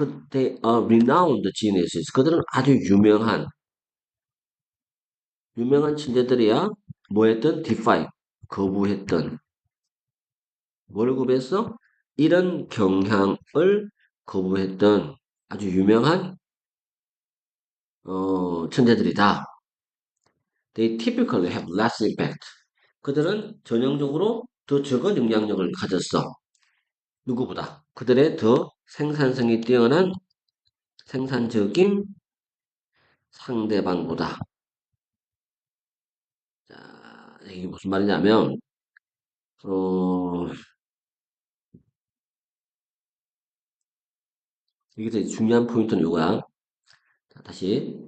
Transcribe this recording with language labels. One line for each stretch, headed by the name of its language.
English: they are renowned geniuses.
Korean: 그들은 아주 유명한 천재들이야. 뭐 했던? defy. 거부했던. 뭘 거부했어? 이런 경향을 거부했던 아주 유명한 천재들이다.
English: They typically have less impact.
Korean: 그들은 전형적으로 더 적은 영향력을 가졌어. 누구보다. 그들의 더 생산성이 뛰어난 생산적인 상대방보다. 자, 이게 무슨 말이냐면, 어, 이게 되게 중요한 포인트는 이거야. 자, 다시.